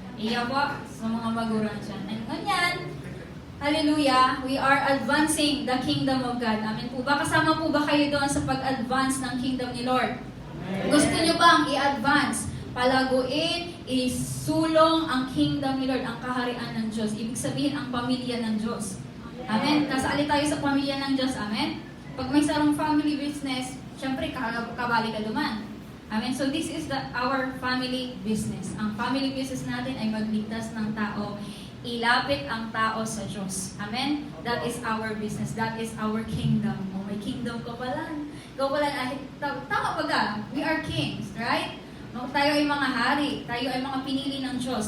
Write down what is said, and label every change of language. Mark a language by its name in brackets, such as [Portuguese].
[Bikol] Iya po, sa mga magurang siya. [English] And ganyan, hallelujah, we are advancing the kingdom of God. [Filipino] Amen po ba? Kasama po ba kayo doon sa pag-advance ng kingdom ni Lord? Amen. Gusto nyo bang i-advance? Palaguin, isulong ang kingdom ni Lord, ang kaharian ng Diyos. Ibig sabihin, ang pamilya ng Diyos. Amen? Kasali tayo sa pamilya ng Diyos. [Bikol] Amen? Pag may sarong family business, syempre, kabali ka duman. Amen? [English] So, this is our family business. [Filipino] Ang family business natin ay magligtas ng tao, ilapit ang tao sa Diyos. [English] Amen? That is our business. That is our kingdom. Oh, [Filipino] may kingdom ko pala. Ikaw pala, tama ba ka? [English] We are kings, right? [Filipino] Tayo ay mga hari. Tayo ay mga pinili ng Diyos.